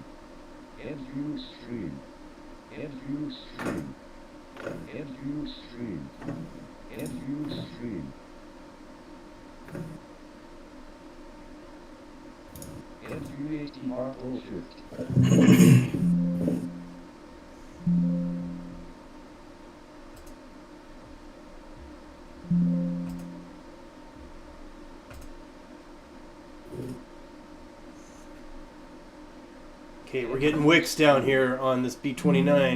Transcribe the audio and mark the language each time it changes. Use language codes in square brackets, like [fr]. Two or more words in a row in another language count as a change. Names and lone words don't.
[en] NQ stream. NQ stream. NQ stream. NQ stream. NQ ATR bullshift. Okay, we're getting wicks down here on this B29.